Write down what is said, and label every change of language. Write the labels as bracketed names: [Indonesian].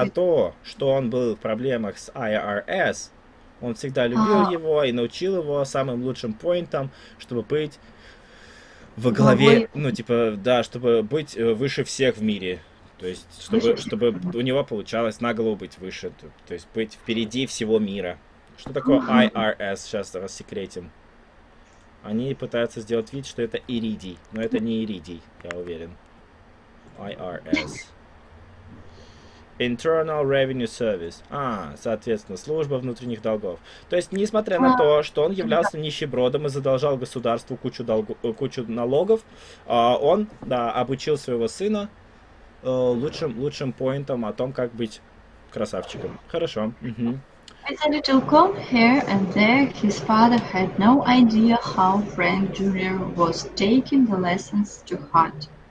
[Russian] на то, что он был в проблемах с IRS, он всегда любил его и научил его самым лучшим поинтам, чтобы быть во главе, ну, типа, да, чтобы быть выше всех в мире. То есть, чтобы у него получалось на голову быть выше, то есть быть впереди всего мира. Что такое IRS? Сейчас рассекретим. Они пытаются сделать вид, что это иридий, но это не иридий, я уверен. [English] IRS. Internal Revenue Service. [Russian] Соответственно, служба внутренних долгов. То есть, несмотря на то, что он являлся нищебродом и задолжал государству кучу налогов, он, да, обучил своего сына лучшим поинтам о том, как быть красавчиком. Хорошо. Угу. [English] With a little comb here and there, his father had no idea how Frank Jr. was taking the lessons to heart.